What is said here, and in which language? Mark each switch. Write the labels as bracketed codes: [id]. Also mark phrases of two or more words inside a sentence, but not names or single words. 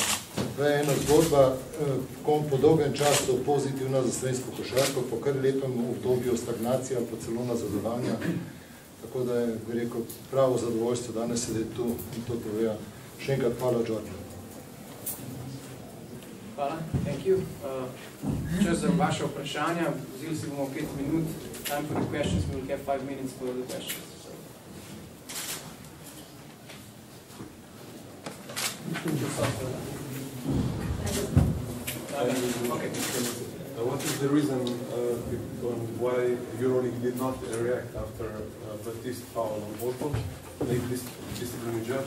[sl] To je ena zgodba, po dolgem času pozitivna za slovensko košarko, po kar lepem obdobju stagnacija, pa celo nazadovanja. Tako da je, bi rekel, pravo zadovoljstvo danes sedeti tu in to povedo. Še enkrat hvala, Džordžu. Hvala, [en] thank you. [sl] Čas za vaše vprašanja, vzeli si bomo 5 minut. Time for the questions, we will have 5 minutes for the questions. What is the reason why EuroLeague did not react after Baptiste foul on Boston, make this disciplinary judge?